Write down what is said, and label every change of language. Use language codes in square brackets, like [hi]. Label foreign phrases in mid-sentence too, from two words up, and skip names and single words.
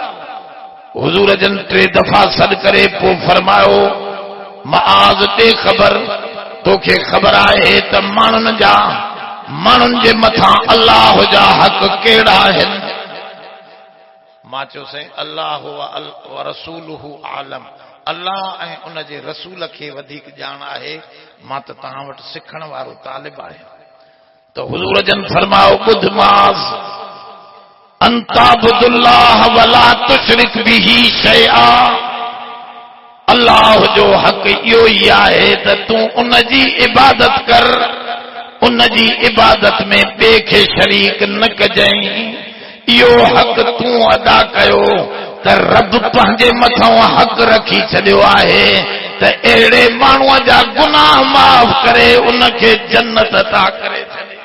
[sd] हुज़ूर जन 3 दफ़ा सॾ करे पोइ फरमायो माज़ ते ख़बर, तोखे ख़बर आहे त माण्हुनि जे मथां अल्लाह जा हक़ कहिड़ा आहिनि? मां चयो साईं [ar] الله ورسوله أعلم, [sd] अल्लाह ऐं उन जे रसूल खे वधीक ॼाण आहे। मां त तव्हां वटि सिखण वारो तालिब आहियां। त हुज़ूर जन फरमायो ॿुध माज़, [ar] أن تعبد الله ولا تشرك به شيئا, [sd] अल्लाह जो हक़ इहो ई आहे त तूं उन जी इबादत कर, उन जी इबादत में ॿिए खे शरीक न कजांइ। इहो हक़ तूं अदा कयो त रब पंहिंजे मथां हक़ रखी छॾियो आहे त अहिड़े माण्हूअ जा गुनाह माफ़ करे उनखे जन्नत अता करे छॾे।